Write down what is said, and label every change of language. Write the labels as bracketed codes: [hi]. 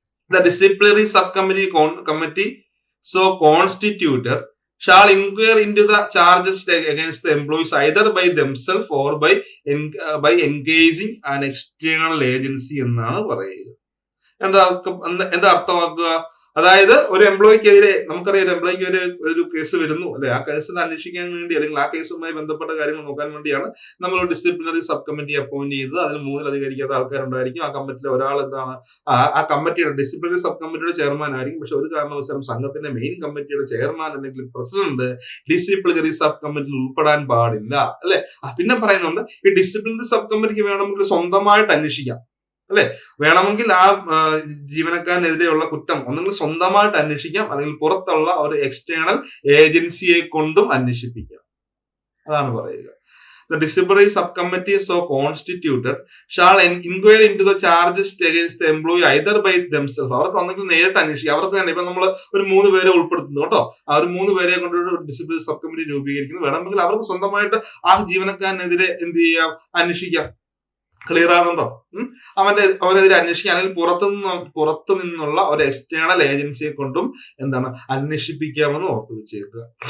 [en] the disciplinary sub committee so constituted shall inquire into the charges against the employees either by themselves or by engaging an external agency [ml] എന്നാണ് പറയുക. എന്താ അർത്ഥമാക്കുക? അതായത് ഒരു എംപ്ലോയിക്കെതിരെ, നമുക്കറിയാം ഒരു എംപ്ലോയിക്ക് ഒരു കേസ് വരുന്നു അല്ലെ, ആ കേസിൽ അന്വേഷിക്കാൻ വേണ്ടി അല്ലെങ്കിൽ ആ കേസുമായി ബന്ധപ്പെട്ട കാര്യങ്ങൾ നോക്കാൻ വേണ്ടിയാണ് നമ്മൾ ഡിസിപ്ലിനറി സബ് കമ്മിറ്റി അപ്പോയിന്റ് ചെയ്തത്. അതിൽ 3-ൽ ആൾക്കാരുണ്ടായിരിക്കും. ആ കമ്മിറ്റിയിലെ ഒരാൾ എന്താണ്? ആ കമ്മിറ്റിയുടെ ഡിസിപ്ലിനറി സബ് കമ്മിറ്റിയുടെ ചെയർമാൻ ആയിരിക്കും. പക്ഷെ ഒരു കാരണവശാലും സംഘത്തിന്റെ മെയിൻ കമ്മിറ്റിയുടെ ചെയർമാൻ അല്ലെങ്കിൽ പ്രസിഡന്റ് ഡിസിപ്ലിനറി സബ് കമ്മിറ്റിയിൽ ഉൾപ്പെടാൻ പാടില്ല അല്ലെ. പിന്നെ പറയുന്നുണ്ട്, ഈ ഡിസിപ്ലിനറി സബ് കമ്മിറ്റിക്ക് വേണമെങ്കിൽ സ്വന്തമായിട്ട് അന്വേഷിക്കാം അല്ലെ. വേണമെങ്കിൽ ആ ജീവനക്കാരനെതിരെയുള്ള കുറ്റം ഒന്നെങ്കിൽ സ്വന്തമായിട്ട് അന്വേഷിക്കാം, അല്ലെങ്കിൽ പുറത്തുള്ള ഒരു എക്സ്റ്റേണൽ ഏജൻസിയെ കൊണ്ടും അന്വേഷിപ്പിക്കാം. അതാണ് പറയുക. [en] The disciplinary subcommittee so constituted shall inquire into the charges against the employee either by themselves. [ml] അവർക്ക് ഒന്നെങ്കിൽ നേരിട്ട് അന്വേഷിക്കാം. അവർക്ക് തന്നെ ഇപ്പൊ നമ്മൾ ഒരു 3 പേരെ ഉൾപ്പെടുത്തുന്നു കേട്ടോ. ആ ഒരു 3 പേരെ കൊണ്ടൊരു ഡിസിപ്ലിനറി സബ് കമ്മിറ്റി രൂപീകരിക്കുന്നു. വേണമെങ്കിൽ അവർക്ക് സ്വന്തമായിട്ട് ആ ജീവനക്കാരനെതിരെ എന്ത് ചെയ്യാം? അന്വേഷിക്കാം. ക്ലിയർ ആകുന്നുണ്ടോ? അവനെതിരെ അന്വേഷിക്കാൻ അല്ലെങ്കിൽ പുറത്തു നിന്നുള്ള ഒരു എക്സ്റ്റേണൽ ഏജൻസിയെ കൊണ്ടും എന്താണ് അന്വേഷിപ്പിക്കാമെന്ന് ഓർത്തു വെച്ചേക്കുക.